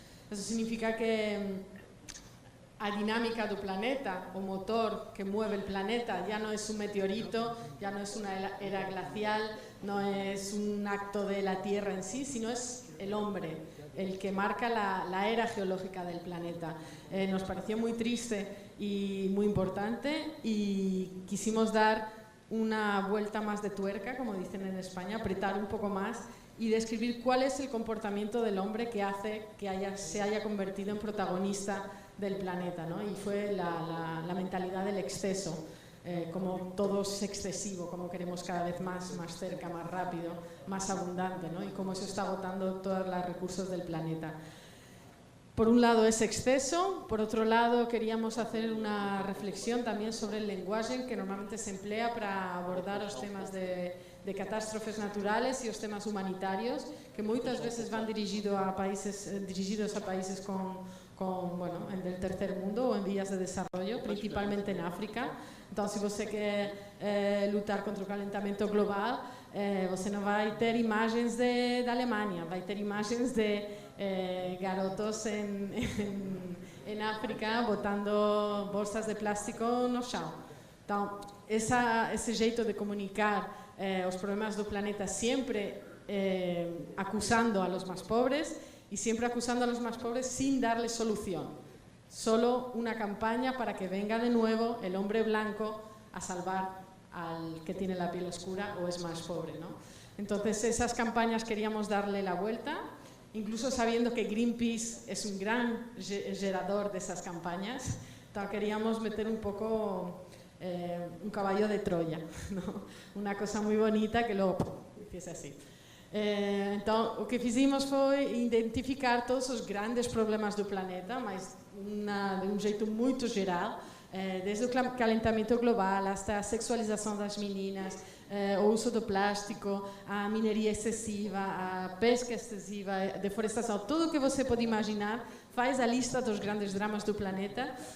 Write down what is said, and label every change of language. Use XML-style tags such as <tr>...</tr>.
<pt>Isso significa que a dinámica do planeta, o motor que mueve o planeta, já não é um meteorito, já não é uma era glacial, não é um acto</pt> <es>de la Tierra en sí, sino es el hombre el que marca la era geológica del planeta. Nos pareció muy triste y muy importante y quisimos dar una vuelta más de tuerca, como dicen en España, apretar un poco más y describir cuál es el comportamiento del hombre que hace que se haya convertido en protagonista del planeta, ¿no? Y fue la mentalidad del exceso, como todo es excesivo, como queremos cada vez más cerca, más rápido, más abundante, ¿no? Y cómo eso está agotando todos los recursos del planeta. Por un lado es exceso, por otro lado queríamos hacer una reflexión también sobre el lenguaje que normalmente se emplea para abordar los temas de catástrofes naturales y los temas humanitarios, que muchas veces van dirigidos a países bueno, del tercer mundo o en vías de desarrollo, principalmente en África.</es> <pt>Então, se você quer lutar contra o calentamento global, você não vai ter imagens da Alemanha, vai ter imagens de garotos em África botando bolsas de plástico no chão. Então, esse jeito de comunicar os problemas do planeta sempre acusando</pt> <es>a los más pobres y siempre acusando a los más pobres sin darles solución. Solo una campaña para que venga de nuevo el hombre blanco a salvar al que tiene la piel oscura o es más pobre, ¿no? Entonces esas campañas queríamos darle la vuelta, incluso sabiendo que Greenpeace es un gran generador de esas campañas. Entonces queríamos meter un poco un caballo de Troya, ¿no? Una cosa muy bonita que luego empieza así.</es> <pt>Então, o que fizemos foi identificar todos os grandes problemas do planeta, mas de um jeito muito geral, desde o calentamento global até a sexualização das meninas, o uso do plástico, a mineria excessiva, a pesca excessiva, a deforestação, tudo o que você pode imaginar, faz a lista dos grandes dramas do planeta.</pt>